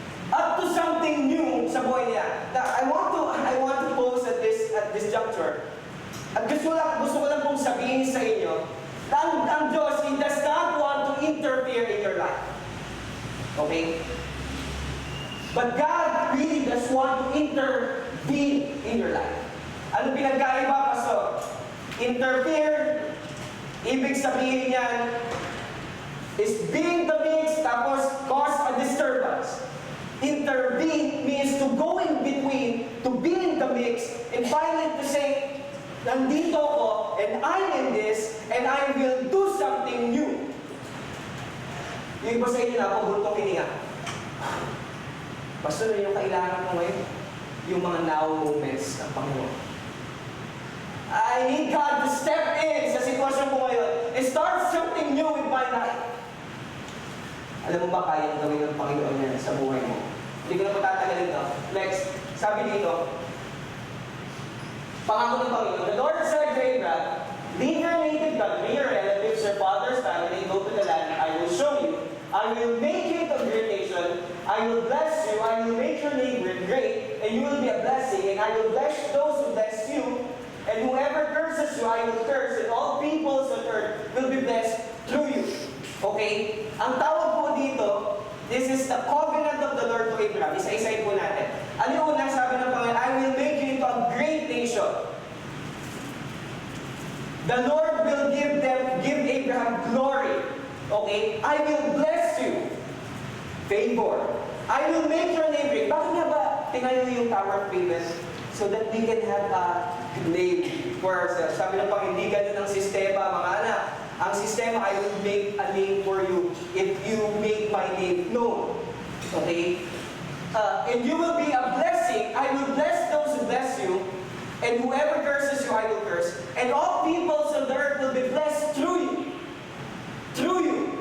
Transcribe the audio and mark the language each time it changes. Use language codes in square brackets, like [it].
[en] Up to something new [tl] sa buhay niya. [en] Now, I want to pause at this juncture. [tl] At gusto ko lang pong sabihin sa inyo, ang Diyos, [en] He does not want to interfere in your life. [tl] Okay? [en] But God really does want to intervene in your life. [tl] Ano pinagkaiba, Pastor? [en] Interfere, [tl] ibig sabihin niyan, [en] is being the mix, tapos cause a disturbance. Intervene means to go in between, to be in the mix, and finally to say, [tl] nandito ko, [en] and I'm in this, and I will do something new. [tl] Yung iba sa inyo na ako, bultong hininga. Pastor, yung kailangan ko ngayon, yung mga now moments ng Panginoon. [en] I need God to step in [tl] sa sitwasyon ko ngayon [en] and start something new in my life. [tl] Alam mo ba kaya gawin ng Panginoon yan sa buhay mo? Hindi ko na patatagalin to. Next, sabi dito, pangako ng Panginoon, [en] the Lord said to Abraham, leave your native country, your relatives, your father's family, go to the land I will show you. I will make you into a great nation. I will bless you. I will make your name great, and you will be a blessing. And I will bless those who bless you. And whoever curses you, I will curse. And all peoples on earth will be blessed through you. Okay? [tl] Ang tawag po dito, [en] this is the covenant of the Lord to Abraham. [tl] Isa-isayin po natin. Ano yung unang sabi ng Panginoon? [en] I will make you into a great nation. The Lord will give Abraham glory. Okay? I will bless you. Favor. I will make your name great. [tl] Bakit nga ba tinayo yung Tower of Babel? [en] So that we can have a name for ourselves. [tl] Sabi ng Panginoon, hindi ganun ang sistema, mga anak. Ang sistema, [en] I will make a name for you if you make my name known. Okay? And you will be a blessing. I will bless those who bless you. And whoever curses you, I will curse. And all peoples on the earth will be blessed through you. Through you.